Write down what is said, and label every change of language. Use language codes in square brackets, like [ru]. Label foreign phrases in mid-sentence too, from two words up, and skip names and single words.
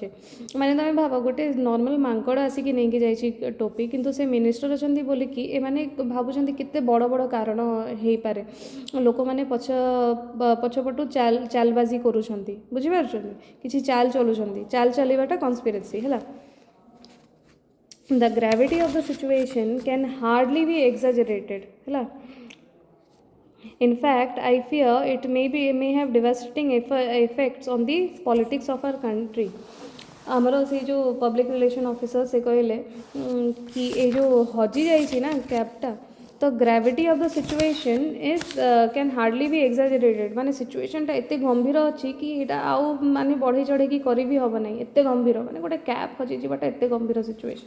[or] ମାନେ ତୁମେ ଭାବ, ଗୋଟେ ନର୍ମାଲ ମାଙ୍କଡ଼ ଆସିକି ନେଇକି ଯାଇଛି ଟୋପି, କିନ୍ତୁ ସେ ମିନିଷ୍ଟର ଅଛନ୍ତି ବୋଲିକି ଏମାନେ ଭାବୁଛନ୍ତି କେତେ ବଡ଼ ବଡ଼ କାରଣ ହେଇପାରେ, ଲୋକମାନେ ପଛପଟୁ ଚାଲବାଜି କରୁଛନ୍ତି, ବୁଝିପାରୁଛନ୍ତି, କିଛି ଚାଲ ଚଲୁଛନ୍ତି, ଚାଲ ଚାଲିବାଟା କନ୍ସପିରେସି, ହେଲା। [en] The gravity of the situation can hardly be exaggerated, ହେଲା। In fact, I fear it may have devastating effects on the politics of our country. [or] ଆମର ସେଇ ଯେଉଁ [en] public relation officer [or] ସେ କହିଲେ କି ଏଇ ଯେଉଁ ହଜି ଯାଇଛି ନା କ୍ୟାପ୍ଟା, ତ [en] gravity of the situation is can hardly be exaggerated, [or] ମାନେ ସିଚୁଏସନ୍ଟା ଏତେ ଗମ୍ଭୀର ଅଛି କି ଏଇଟା ଆଉ ମାନେ ବଢ଼େଇ ଚଢ଼େଇକି କରିବି ହେବ ନାହିଁ, ଏତେ ଗମ୍ଭୀର, ମାନେ ଗୋଟେ କ୍ୟାପ୍ ହଜିଯିବାଟା ଏତେ ଗମ୍ଭୀର ସିଚୁଏସନ୍।